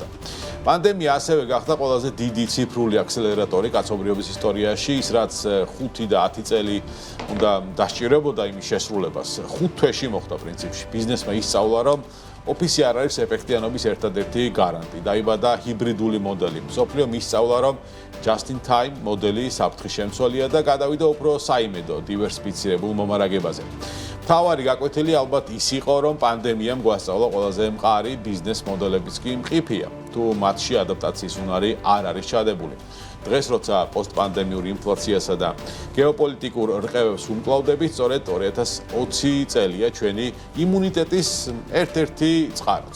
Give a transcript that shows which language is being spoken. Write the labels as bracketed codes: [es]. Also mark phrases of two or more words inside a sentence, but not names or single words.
[ka] პანდემია ასევე გახდა ყველაზე დიდი ციფრული აქსელერატორი კაცობრიობის ისტორიაში, ის რაც 5 და 10 წელი უნდა დასჭირებოდა იმის შესრულებას. 5 თვეში მოხდა პრინციპში. ბიზნესმა ისწავლა, რომ ოფისი არ არის ეფექტიანობის ერთადერთი გარანტი. დაიბადა ჰიბრიდული მოდელი. მსოფლიომ ისწავლა, რომ [en] just in time [ka] მოდელი საფრთხის შემცველია და გადავიდა უფრო საიმედო, დივერსიფიცირებულ მომარაგებაზე. მთავარი გაკვეთილი ალბათ ის იყო, რომ პანდემიამ გვასწავლა ყველაზე მყარი ბიზნეს მოდელებიც კი მყიფეა, თუ მათში ადაპტაციის უნარი არ არის ჩადებული. დღეს როცა პოსტპანდემიური ინფლაციასა და გეოპოლიტიკურ რყევებს უმკლავდებით, სწორედ 2020 წელია ჩვენი იმუნიტეტის ერთ-ერთი წყაროც.